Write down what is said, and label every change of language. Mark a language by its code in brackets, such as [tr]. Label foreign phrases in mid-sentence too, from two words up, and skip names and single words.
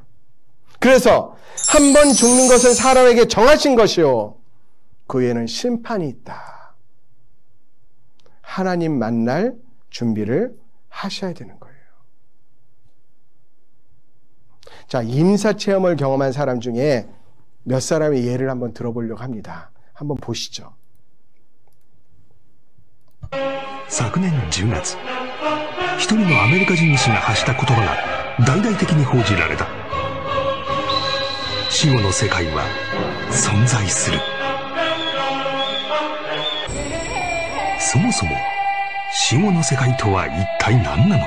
[ko] 그래서 한 번 죽는 것은 사람에게 정하신 것이요 그 후에는 심판이 있다. 하나님 만날 준비를 하셔야 되는 거예요. 자, 임사체험을 경험한 사람 중에 몇 사람의 예를 한번 들어보려고 합니다. 한번 보시죠. [ja] 昨年10月、一人のアメリカ人医師が発した言葉が大々的に報じられた。死後の世界は存在する。そもそも死後の世界とは一体何なのか。